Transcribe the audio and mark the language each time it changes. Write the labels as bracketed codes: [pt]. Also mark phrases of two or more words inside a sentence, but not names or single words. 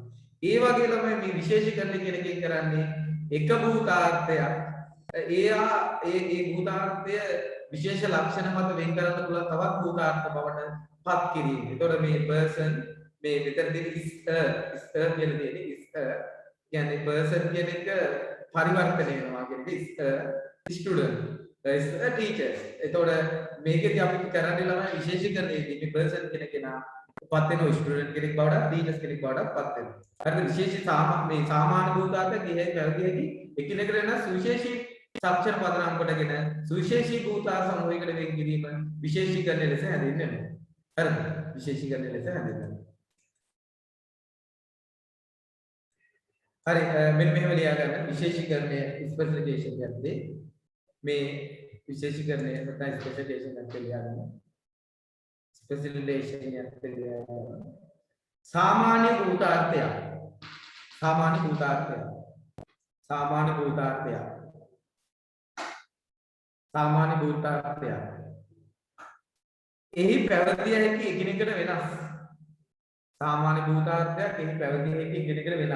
[si] ඒ වගේ තමයි මේ විශේෂීකරණය කියන එකෙන් කරන්නේ එක භූතාර්ථයක් ඒ භූතාර්ථය විශේෂ ලක්ෂණ මත වෙන් කරන්න පුළුවන් තවත් භූතාර්ථ බවට පත් කිරීම. ඒතකොට මේ person මේ මෙතනදී is කියලා තියෙන්නේ is කියන්නේ person කියන එක පරිවර්තනය වෙනවා කියන්නේ [en] is student is a teacher. [si] ඒතකොට මේකදී අපි කරන්නේ ළමයි විශේෂීකරණයේදී මේ person කියන කෙනා පත් වෙනවා ස්ටුඩන්ට් කෙනෙක් බවට ටීචර්ස් කෙනෙක් බවට පත් වෙනවා. හරිද? විශේෂී මේ සාමාන්‍ය භූතාර්ථ කියෙහි පැවතියදී එකිනෙකට වෙනස් සුවිශේෂී සාක්ෂර පදනම් කොටගෙන සුවිශේෂී භූතාර්ථ සමූහයකට වෙන් කිරීම විශේෂීකරණය ලෙස හැඳින්වෙනවා. හරිද? විශේෂීකරණය ලෙස හැඳින්වෙනවා. හරි මෙන්න මෙහෙම ලියා ගන්න විශේෂීකරණය ස්පෙસિෆිකේෂන් යද්දී මේ විශේෂීකරණය නැත්නම් ස්පෙસિෆිකේෂන් එකක් ලියා ගන්න. ස්පෙસિෆිකේෂන් එකක් ලියා ගන්න. සාමාන්‍ය භූතාර්ථය එහි පැවතිය හැකි එකිනෙකට වෙනස්. සාමාන්‍ය භූතාර්ථයක් එහි පැවතිය හැකි එකිනෙකට වෙනස්.